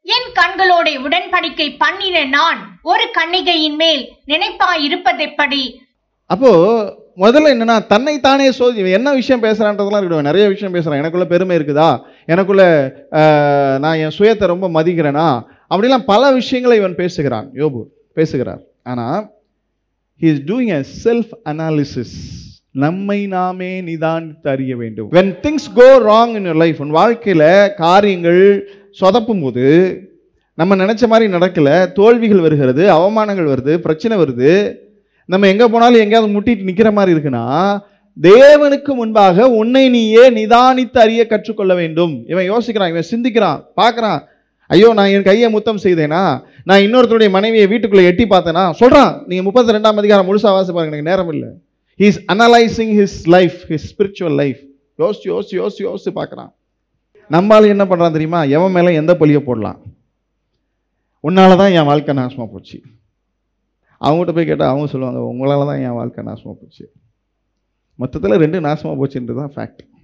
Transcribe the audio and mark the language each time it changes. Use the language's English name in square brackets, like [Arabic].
[Tamil] என் கண்களோட உடன்படிக்கை பண்ணின நான் ஒரு கன்னிகையின் மேல் நினைப்பாய் இருப்பதெப்படி. அப்போ முதல்ல என்னன்னா, தன்னைத்தானே என்ன விஷயம் பேசுறான்றதெல்லாம் இருக்கட்டும், நிறைய விஷயம் பேசுறான். எனக்குள்ள பெருமை இருக்குதா, எனக்குள்ள நான் என் சுயத்தை ரொம்ப மதிக்கிறேனா, அப்படிலாம் பல விஷயங்களை இவன் பேசுகிறான், யோபு பேசுகிறார். [English] ஆனால் he is doing a self analysis. [Tamil] நம்மை நாமே நிதானித்து அறிய வேண்டும். [English] when things go wrong in your life, [Tamil] உன் வாழ்க்கையில் காரியங்கள் சொதப்பும் போது, நம்ம நினைச்ச மாதிரி நடக்கல, தோல்விகள் வருகிறது, அவமானங்கள் வருது, பிரச்சனை வருது, நம்ம எங்கே போனாலும் எங்கேயாவது முட்டிட்டு நிற்கிற மாதிரி இருக்குன்னா, தேவனுக்கு முன்பாக உன்னை நீயே நிதானித்து அறிய கற்றுக்கொள்ள வேண்டும். இவன் யோசிக்கிறான், இவன் சிந்திக்கிறான், பார்க்குறான். ஐயோ நான் என் கையை முத்தம் செய்தேனா, நான் இன்னொருத்தருடைய மனைவியை வீட்டுக்குள்ளே எட்டி பார்த்தேனா சொல்கிறான். நீங்கள் 32ஆம் அதிகாரம் முழுசாக வாசி பாருங்க, எனக்கு நேரம் இல்லை. [English] he is analyzing his life, his spiritual life. [Tamil] யோசிச்சு யோசிச்சு யோசிச்சு யோசிச்சு பார்க்குறான். நம்மளால என்ன பண்ணுறான் தெரியுமா, எவன் மேலே எந்த பழியை போடலாம், உன்னால தான் என் வாழ்க்கை நாசமாக போச்சு. அவங்ககிட்ட போய் கேட்டால் அவங்க சொல்லுவாங்க, உங்களால் தான் என் வாழ்க்கை நாசமாக போச்சு. மொத்தத்தில் 2 நாசமாக போச்சுன்றது தான் ஃபேக்ட்.